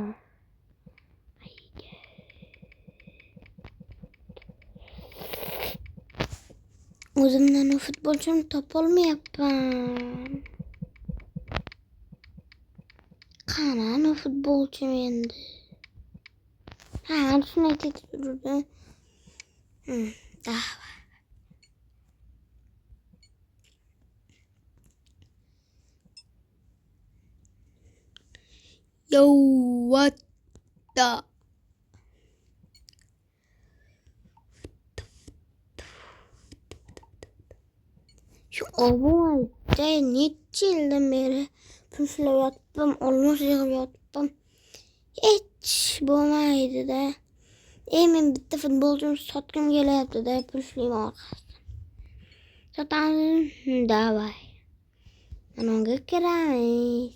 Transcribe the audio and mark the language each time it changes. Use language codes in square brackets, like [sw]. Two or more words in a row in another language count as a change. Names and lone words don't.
[uz] O'zimdan futbolchini topolmayapman. Qani futbolchim endi? Shuni aytib turdi. [en] Yo, what the? [tr] Şu olayda [uz] necha yildan beri pullar yotdim, olmos yig'ib yotdim. Hech bo'lmaydi-da. Men bitta futbolchimni sotgim kelyapti-da, pullar orqasidan. Sotamiz, davay. Mana unga kiramiz.